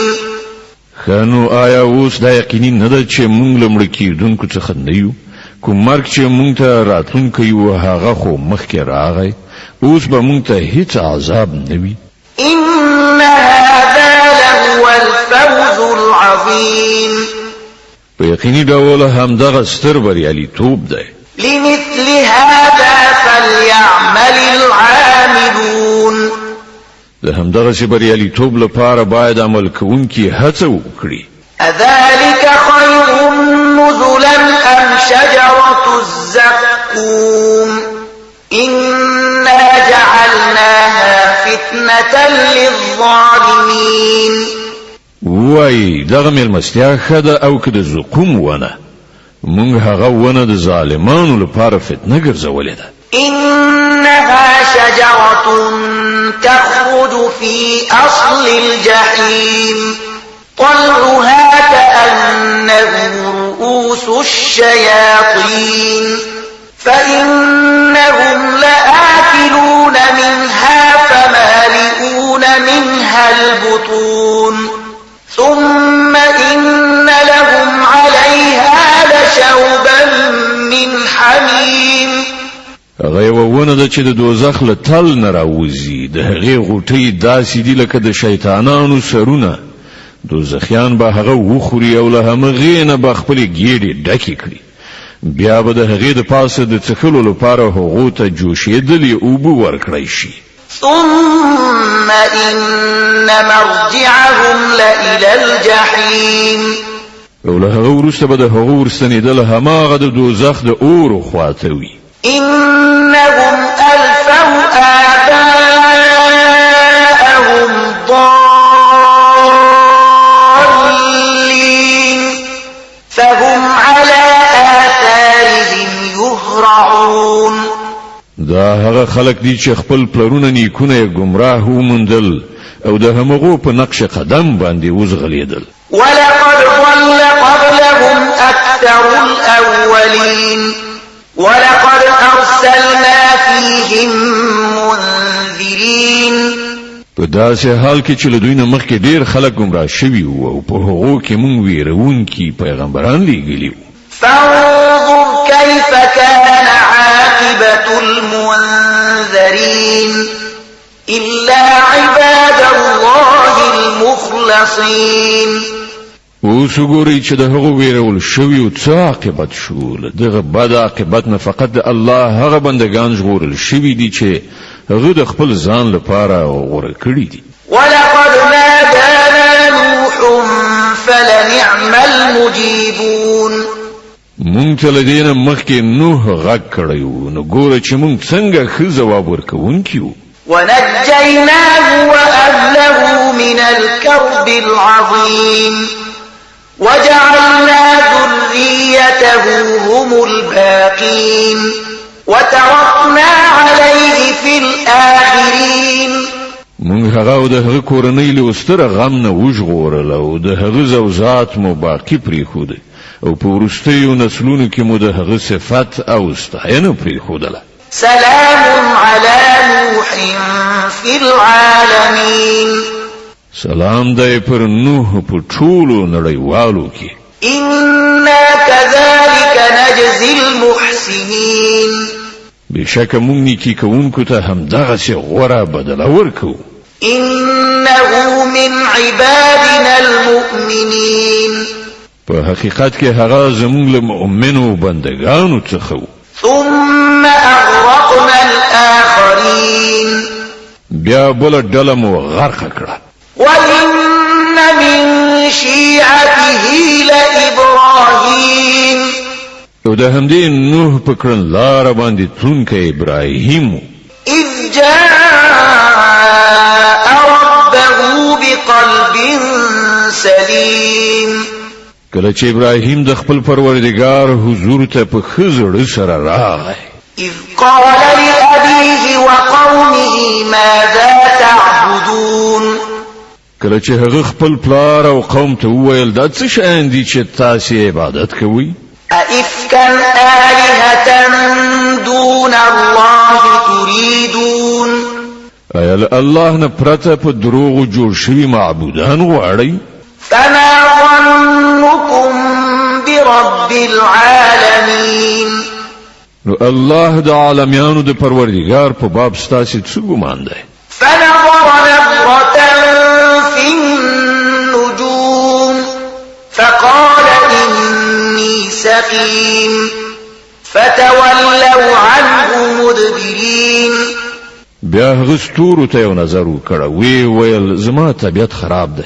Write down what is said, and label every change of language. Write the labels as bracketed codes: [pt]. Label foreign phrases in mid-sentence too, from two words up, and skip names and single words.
[ps] خانو آیا اوس دا یقیني نه ده چې مونږ له مړه کېدونکو څخه نه یو؟ کوم مرګ چې مونږ ته راتلونکی و هغه خو مخکې راغی، اوس به مونږ ته هیڅ عذاب نه وي. [ar] إن هذا لهو الفوز العظيم. [ps] په یقیني ډول همدغه ستر بریالیتوب دی. [ar] لمثل هذا فليعمل العاملون. [ps] د همدغه بریالیتوب لپاره باید عمل کوونکي هڅه وکړي. [ar] أذلك خير نزلا أم شجرة الزقوم إنا جعلناها فتنة للظالمين. [ps] وای دغه مېلمستیا ښه ده او که د زقوم ونه، موږ هغه ونه د ظالمانو لپاره فتنه ګرځولې ده. [ar] إنها شجرة تخرج في أصل الجحيم طلعها كأنه رؤوس الشياطين فإنهم لآكلون منها فمالئون منها البطون ثم إن لهم عليها لشوبا من حميم. [ps] هغه یو ونه ده چې د دوزخ له تل نه راوځي، د هغې غوټۍ داسې دي لکه د شیطانانو سرونه. دوزخیان به هغه وخوري او له همغې نه به خپلې ګېډې ډکې کړي، بیا به د هغې د پاسه د څښلو لپاره هغو ته جوشېدلې اوبه ورکړی شي. [ar] ثم إن مرجعهم لإلى الجحيم. [ps] او له هغه وروسته به د هغو ورستنېدل هماغه د دوزخ د اور خواته وي. [ar] إنهم ألفوا آباءهم ضالين فهم على آثارهم يهرعون. [ps] دا هغه خلق دي چې خپل پلرونه نیکونه گمراه ومندل او د همغو په نقش قدم باندې وزغلیدل. [ar] ولقد ضل قبلهم أكثر الأولين ولقد أرسلنا فيهم منذرين. [ps] په داسې حال کې چې له دوی نه مخکې ډېر خلک گمراه شوي وو او په هغو کې مونږ ویرونکي پیغمبران لیږلي وو. [ar] فانظر كيف كان عاقبة المنذرين إلا عباد الله المخلصين. [ps] اوس وګورئ چې د هغو ویرول شویو څه عاقبت شو. له دغه بد عاقبت نه فقط د الله هغه بندگان ژغورل شوي دي چې هغه د خپل ځان لپاره غوره کړي دي. [ar] ولقد نادانا نوح فلنعم المجيبون. [ps] مونږ ته له دې نه مخکې نوح غږ کړی و، نو ګوره چې مونږ څنګه ښه ځواب ورکوونکي وو. [ar] ونجيناه وأهله من الكرب العظيم وجعلنا ذريته هم الباقين وتركنا عليه في الآخرين. [ps] مونږ هغه او د هغه کورنۍ له ستره غم نه وژغورل او د هغه زوجات مو باقی پرېښوده او په وروستیو نسلونو کې مو د هغه صفت او ستاینه پرېښودله. [ar] سلام على نوح في العالمين. [ps] سلام دی پر نوح په ټولو نړیوالو کې. [ar] إنا كذلك نجزي المحسنين. [ps] بشکه مونږ نیکی کوونکو ته همدغسې غوره بدله ورکو. [ar] إنه من عبادنا المؤمنين. [ps] په حقیقت کې هغه زموږ له مؤمنو بندگانو څخه و. [ar] ثم أغرقنا الآخرين. [ps] بیا بل ډله مو غرق کړه. [ar] وإن من شيعته لإبراهيم. [ps] او د همدې نوح په کړنلاره باندې تلونکی ابراهیم [ar] إذ جاء ربه بقلب سليم. [ps] کله چې ابراهیم د خپل پروردګار حضور ته په ښه زړه سره راغی. [ar] إذ قال لأبيه وقومه ماذا تعبدون. [ps] کله چې هغه خپل پلار او قوم ته وویل دا څه شیان دي چې تاسې عبادت کوئ؟ [ar] أئفكا آلهة دون الله تريدون. [ps] ایا له الله نه پرته په دروغو جوړ شوي معبودان غواړئ؟ [ar] فما ظنكم برب العالمين. [ps] نو الله د عالمیانو د پروردګار په باب ستاسې څه ګمان دی؟ [ar] فنظر نظرة في النجوم فقال إني سقيم فتولوا عنه مدبرين. [ps] بیا هغه ستورو ته یو نظر وکړه، ویل زما طبیعت خراب دی.